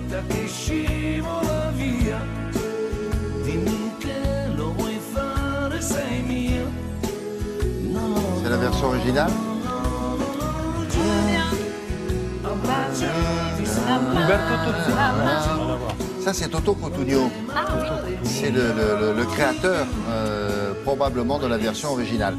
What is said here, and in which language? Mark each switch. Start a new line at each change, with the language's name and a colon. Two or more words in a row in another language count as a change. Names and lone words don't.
Italian: vita che scivola via. Dimmi che lo vuoi fare, sei mia.
French: C'est la version originale? Umberto Tozzi. Rien à voir. Ça, c'est Toto Cutugno. C'est le créateur, probablement, de la version originale.